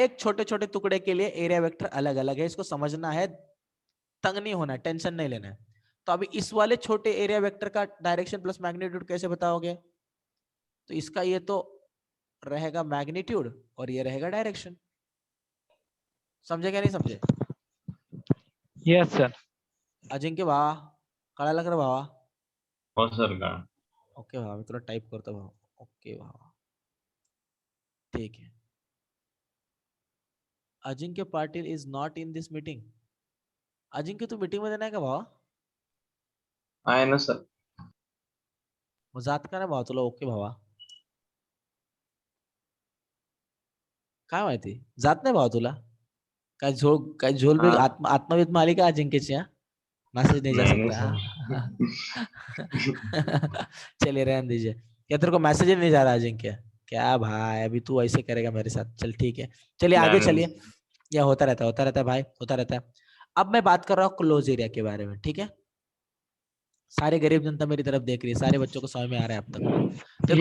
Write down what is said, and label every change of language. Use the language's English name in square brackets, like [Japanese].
[Hindi] एक छोटे छोटे टुकड़े के लिए एरिया वेक्टर अलग अलग है, इसको समझना है, तंग नहीं होना, टेंशन नहीं लेना है। तो अभी इस वाले छोटे एरिया वेक्टर का डायरेक्शन प्लस मैग्नीट्यूड कैसे बताओगे, तो इसका ये तो रहेगा मैग्नीट्यूड और ये रहेगा डायरेक्शन, समझे क्या नहीं समझे। [English] Yes, sir. [Marathi] अजिंक्य भावा कळालं का रे भावा, हो सर का. ओके भावा मी तुला टाइप करतो भावा, ओके भावा [Hindi] ठीक है। [Marathi] अजिंक्य Patil [English] is not in this meeting, [Marathi] Ajinkya Tu meeting मध्ये नाही का भावा, आहे ना सर. मग जात का नाही भावा तुला, ओके भावा काय माहिती जात नाही भावा तुला, काय झोल भी [Hindi] हाँ. आत्मविद माली का अजिंक्य, मैसेज नहीं जा नहीं सकता सर. चलिए रहने दीजिए, क्या तेरे को मैसेज ही नहीं जा रहा अजिंक्य, क्या भाई अभी तू ऐसे करेगा मेरे साथ, चल ठीक है चलिए आगे नहीं, चलिए, यह होता रहता है भाई, होता रहता है। अब मैं बात कर रहा हूँ क्लोज एरिया के बारे में, ठीक है, सारे गरीब जनता मेरी तरफ देख रही है, सारे बच्चों को समझ में आ रहा है अब तक, देखो